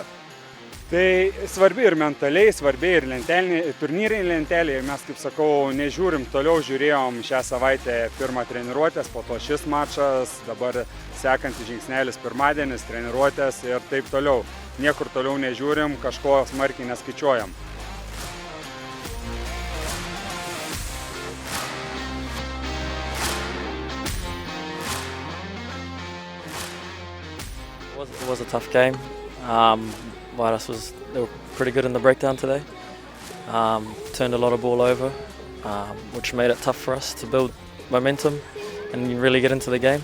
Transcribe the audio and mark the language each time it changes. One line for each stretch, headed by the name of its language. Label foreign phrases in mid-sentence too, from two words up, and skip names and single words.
Lithuanian: Tai svarbi ir mentaliai, svarbi ir turnyrinė lentelė. Mes, kaip sakau, nežiūrim toliau, žiūrėjom šią savaitę pirmą treniruotės, po to šis mačas, dabar sekantis žingsnelis pirmadienis, treniruotės ir taip toliau. Niekur toliau nežiūrim, kažko smarkiai neskaičiuojam.
English: It was a tough game. They were pretty good in the breakdown today. Turned a lot of ball over, which made it tough for us to build momentum and really get into the game.